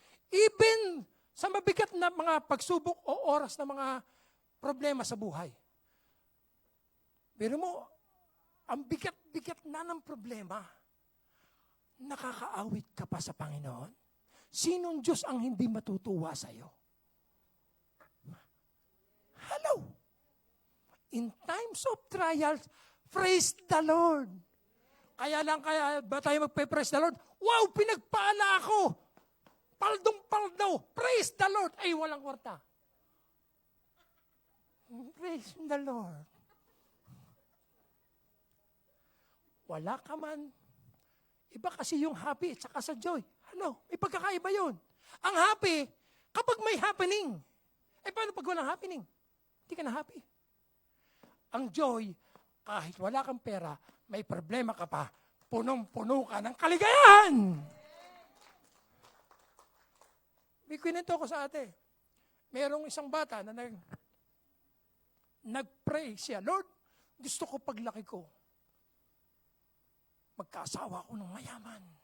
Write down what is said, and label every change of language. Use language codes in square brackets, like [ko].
[tl] Even sa mabigat na mga pagsubok o oras na mga problema sa buhay. Pero mo, ang bigat-bigat na ng problema, nakakaawit ka pa sa Panginoon? Sinong Diyos ang hindi matutuwa sa iyo? [en] Hello? In times of trials, praise the Lord. [tl] Kaya ba tayo magpe-praise the Lord? Wow, pinagpala ako. Paldong-paldaw. [en] Praise the Lord. [tl] Ay, walang kwarta. [en] Praise the Lord. [tl] Wala ka man. Iba kasi yung happy at saka sa joy. Ano? May pagkakaiba yun. Ang happy, kapag may happening. Eh, paano pag walang happening? Hindi ka na happy. Ang joy, kahit wala kang pera, may problema ka pa, punong-puno ka ng kaligayahan. May kwento ko sa ate. Merong isang bata na nag-pray siya, Lord, gusto ko paglaki ko, magkaasawa ako ng mayaman.